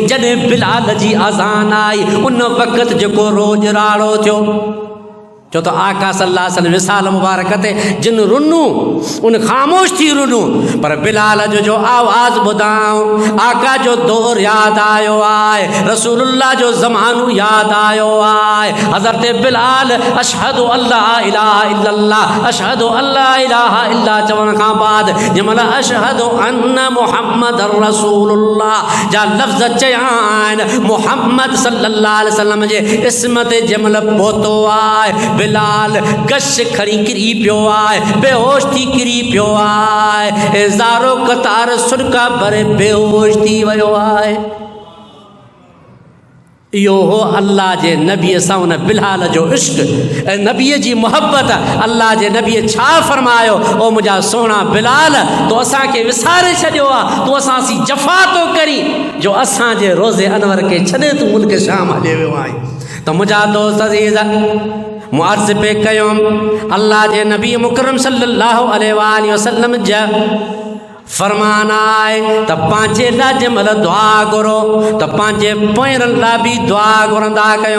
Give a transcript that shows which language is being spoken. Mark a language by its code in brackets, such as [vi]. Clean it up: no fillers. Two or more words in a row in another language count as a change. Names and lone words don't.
[sd] जॾहिं बिलाल जी अज़ान आई उन वक़्तु जेको रोज़राड़ो थियो छो त आका [ar] صلى الله عليه وسلم [sd] विसाल मुबारक ते जिन रुनू उन ख़ामोश थी रुनू, पर बिलाल जो आवाज़ ॿुधाऊं आका जो दौर यादि आयो आहे, रसूलुल्लाह जो ज़मानो यादि आयो आहे। [ar] हज़रत बिलाल أشهد أن لا إله إلا الله أشهد أن لا إله إلا [sd] चवण खां बाद जंहिंमहिल [ar] أشهد أن محمد رسول الله [sd] जा लफ़्ज़ चया आहिनि, मुहम्मद [ar] صلى الله عليه وسلم [sd] जे इस्म ते जंहिंमहिल पहुतो आहे बिलाल गश खड़ी किरी पियो आहे, बेहोश थी किरी पियो आहे, ज़ारो कतार सुरका भरे बेहोश थी वियो आहे। इहो हो अल्लाह जे नबीअ सां उन बिलाल जो इश्क़ ऐं नबीअ जी मुहबत। अल्लाह जे नबीअ छा फरमायो, ओ मुंहिंजा सुहिणा बिलाल तो असांखे विसारे छॾियो आहे, तूं असां सी जफ़ा तो करी जो असांजे रोज़े अनवर खे छॾे तूं मुल्क शाम हले वियो आहे। त मुंहिंजा दोस्त अज़ीज़ मुअर्ज़ पे कयो अल्लाह जे नबी मुकरम [ar] صلى الله عليه وسلم [sd] जा फरमान आहे त पंहिंजे लाइ जंहिंमहिल दुआ घुरो त पंहिंजे पोयरनि लाइ बि दुआ घुरंदा कयो।